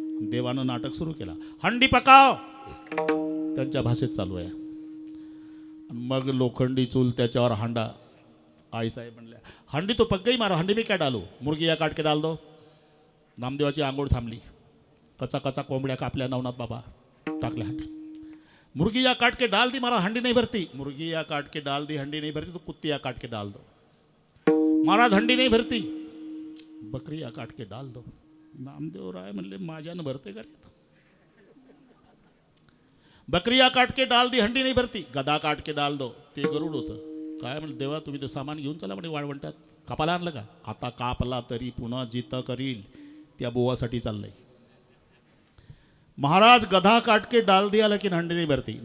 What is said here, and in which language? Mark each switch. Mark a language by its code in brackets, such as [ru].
[mr] देवानं नाटक सुरू केला. हंडी पकाव, त्यांच्या भाषेत चालू आहे. मग लोखंडी चूल, त्याच्यावर हांडा. आईसाहेब म्हणल्या, [hi] हंडी तो पक गई मारो, हंडी मी काय डालू, मुर्गी या काट के डाल दो. [mr] नामदेवाची आंघोळ थांबली. कचा कोंबड्या कापल्या नवनाथ बाबा, टाकल्या हंडी. [hi] मुर्गी या काट के डाल दी, मारा हंडी नहीं भरती. मुर्गी या काट के डाल दी, हंडी नहीं भरती, तो कुत्ती या काट के डाल दो. महाराज हंडी नहीं भरती, बकरी या काट के डाल दो. [mr] नामदेवराय म्हणले, माझ्यानं भरते का रे? [hi] बकरिया काट के डाल दी, हंडी नहीं भरती. गदा काट के डाल दो. [mr] ते गरुड होतं. काय म्हणलं, देवा तुम्ही ते सामान घेऊन चला म्हणे वाळवंटात. कापाला आणलं का? आता कापला तरी पुन्हा जितं करील, त्या बोवासाठी चाललंय. [hi] महाराज गधा काट के डाल दिया लेकिन हंडी नहीं भरती.